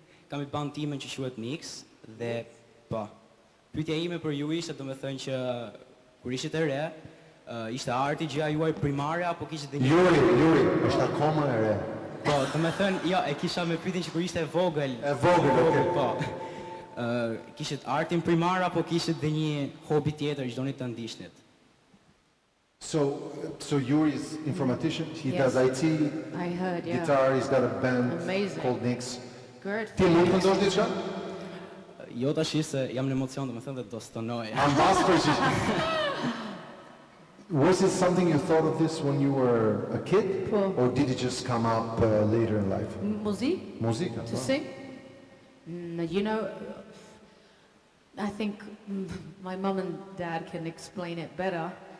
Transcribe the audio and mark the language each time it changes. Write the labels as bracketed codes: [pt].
[sq] Kam I band timen që quhet Mix dhe po. Pyetja ime për ju ishte domethënë që kur ishit e re, ishte arti gjëja juaj primare apo kishit dhe një... Juri, është akoma e re. Po, domethënë, ja, e kisha me pyetjen që kur ishte e vogël. E vogël, okay. Po. Kishit artin primar apo kishit dhe një hobi tjetër që doni ta ndiqnit? [en] So Yuri is informatician. He does IT. I heard, yeah. Guitar. He's got a band Amazing. called Nix. Good. [sq] Ti mund të ndosh diçka? Jo tash se jam në emocion, domethënë dhe do stonoj. Ambas përgjigj. [en] Was it something you thought of this when you were a kid? [sq] Po. [en] Or did it just come up later in life? [sq] Muzika? [en] To sing? You know, I think my mom and dad can explain it better.